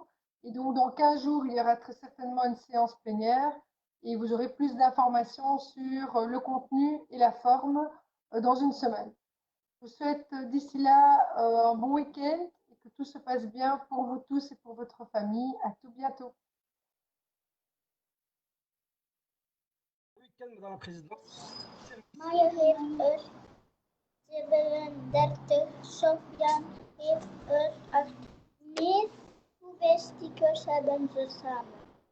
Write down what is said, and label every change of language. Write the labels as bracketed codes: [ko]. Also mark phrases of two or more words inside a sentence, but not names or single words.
[fr] Et donc, dans 15 jours, il y aura très certainement une séance plénière et vous aurez plus d'informations sur le contenu et la forme dans une semaine. Je vous souhaite d'ici là un bon week-end et que tout se passe bien pour vous tous et pour votre famille. À tout bientôt. Bon week-end, Madame la Présidente. [nl] Maya heeft 37, Sofian heeft 8. Meer hoeveel stickers hebben ze samen?